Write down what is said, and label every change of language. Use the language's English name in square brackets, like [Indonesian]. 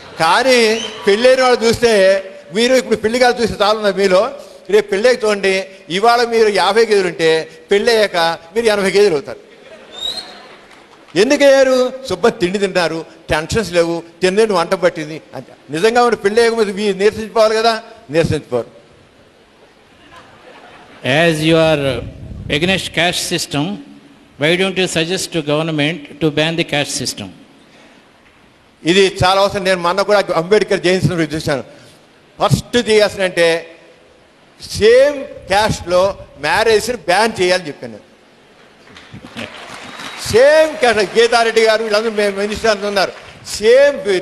[Telugu] కానీ పెళ్ళైన వాళ్ళు చూస్తే, మీరు ఇప్పుడు పెళ్లి కాదు చూస్తే చాలు మీలో, రేపు పెళ్ళయ్యాక చూడండి, ఇవాళ మీరు 50 కేజీలు ఉంటే పెళ్ళయ్యాక మీరు 80 కేజీలు అవుతారు. ఎందుకయ్యారు? శుభ్రం తిండి తింటారు, టెన్షన్స్ లేవు, తిండి వంట పట్టింది అంటే. నిజంగా మీరు పెళ్ళి అయ్యకపోతే నీరసించిపోవాలి కదా, నీరసించిపోరు. [English] As you are against caste system, why don't you suggest to government to ban the caste system? [Telugu] ఇది చాలా అవసరం. నేను మొన్న కూడా అంబేద్కర్ జయంతి చూశాను. ఫస్ట్ చేయాల్సినంటే సేమ్ క్యాస్ట్లో మ్యారేజ్ని బ్యాన్ చేయాలని చెప్పాను. సేమ్ క్యాస్ట్, గీతారెడ్డి గారు వీళ్ళందరూ మేము మినిస్టర్స్ ఉన్నారు, సేమ్.